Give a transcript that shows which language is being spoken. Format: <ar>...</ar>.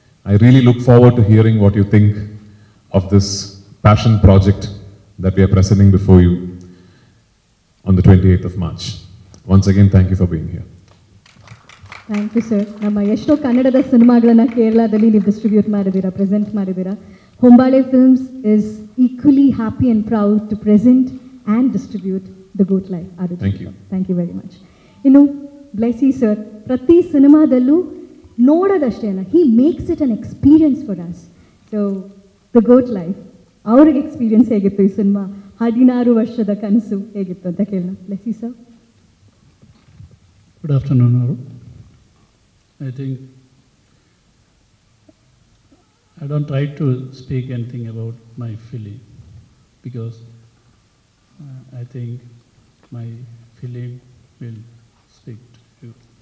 <en>I really look forward to hearing what you think of this passion project that we are presenting before you on the 28th of March. Once again, thank you for being here. Thank you sir.</en> <kn>ನಮ್ಮ ಎಷ್ಟೋ ಕನ್ನಡದ ಸಿನಿಮಾಗಳನ್ನು ಕೇರಳದಲ್ಲಿ ನೀವು distribute ಮಾಡಿದ್ದೀರಾ, present ಮಾಡಿದ್ದೀರಾ.</kn> <en>Hombale films is equally happy and proud to present and distribute the goat life. Thank you very much.</en> <kn>ಇನ್ನು ಬ್ಲೆಸಿ sir ಪ್ರತಿ ಸಿನಿಮಾದಲ್ಲೂ ನೋಡೋದಷ್ಟೇ ಅಲ್ಲ,</kn> <en>He makes it an experience for us.</en> <kn>So the goat life ಅವ್ರಿಗೆ experience ಹೇಗಿತ್ತು ಈ cinema, 16 ವರ್ಷದ ಕನಸು ಹೇಗಿತ್ತು ಅಂತ ಕೇಳೋಣ. ಬ್ಲೆಸಿ ಸರ್.</kn> <en>Good afternoon ಅವರು. I think I don't try to speak anything about my film because I think my film will speak to you.</en>